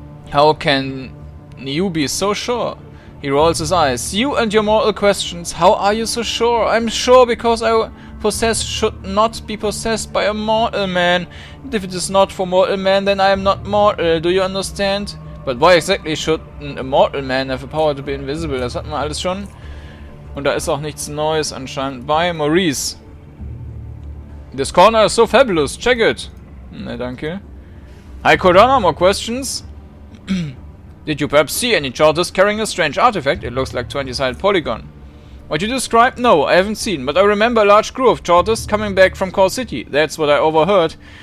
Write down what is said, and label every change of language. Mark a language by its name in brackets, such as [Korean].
[English] How can you be so sure? He rolls his eyes. You and your mortal questions. How are you so sure? I'm sure because I possess should not be possessed by a mortal man. And if it is not for mortal man, then I am not mortal. Do you understand? But why exactly should an immortal man have the power to be invisible? [German] Das hatten wir alles schon. Und da ist auch nichts Neues anscheinend bei Maurice. [English] This corner is so fabulous. Check it. [German] Ne, danke. [English] Hi, Kordanor. More questions? Did you perhaps see any charters carrying a strange artifact? It looks like 20-sided polygon. What you described? No, I haven't seen. But I remember a large crew of charters coming back from Core City. That's what I overheard.